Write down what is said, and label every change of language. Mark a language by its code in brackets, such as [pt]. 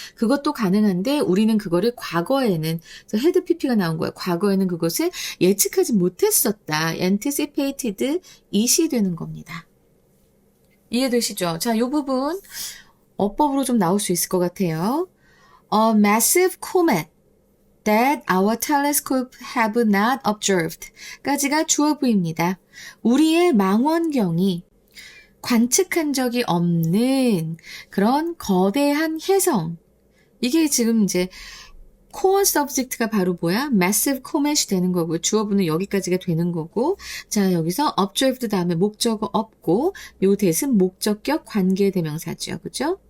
[ko] 그것도 가능한데 우리는 그거를 과거에는 그래서 had pp가 나온 거야. 과거에는 그것을 예측하지 못했었다. [en] anticipated it [ko] 이 되는 겁니다. 이해되시죠? 자, 요 부분 어법으로 좀 나올 수 있을 것 같아요. [en] A massive comet that our telescope have not observed [ko] 까지가 주어 부입니다. 우리의 망원경이 관측한 적이 없는 그런 거대한 혜성. 이게 지금 이제 [en] core subject [ko] 가 바로 뭐야? [en] massive comet [ko] 이 되는 거고 주어부는 여기까지가 되는 거고 자 여기서 observed 다음에 목적어 없고 요 대신 목적격 관계대명사죠. 그죠?